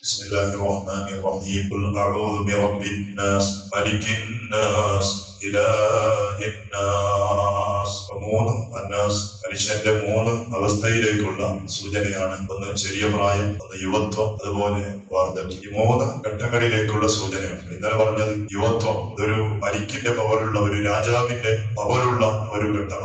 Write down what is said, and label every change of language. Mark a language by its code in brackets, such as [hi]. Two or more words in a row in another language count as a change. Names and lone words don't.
[ar] بسم الله الرحمن الرحيم قل أعوذ برب الناس ملك الناس إله الناس. [ml] അന്നാസ് മനുഷ്യന്റെ മൂന്ന് അവസ്ഥയിലേക്കുള്ള സൂചനയാണ്. ഒന്ന് ചെറിയ പ്രായം, ഒന്ന് യുവത്വം, അതുപോലെ വാർദ്ധക്യം. ഈ മൂന്ന് ഘട്ടങ്ങളിലേക്കുള്ള സൂചനയാണ്. ഇന്നലെ പറഞ്ഞത് യുവത്വം ഇതൊരു മലിക്കിന്റെ പവറുള്ള, ഒരു രാജാവിന്റെ പവറുള്ള ഒരു ഘട്ടമാണ്.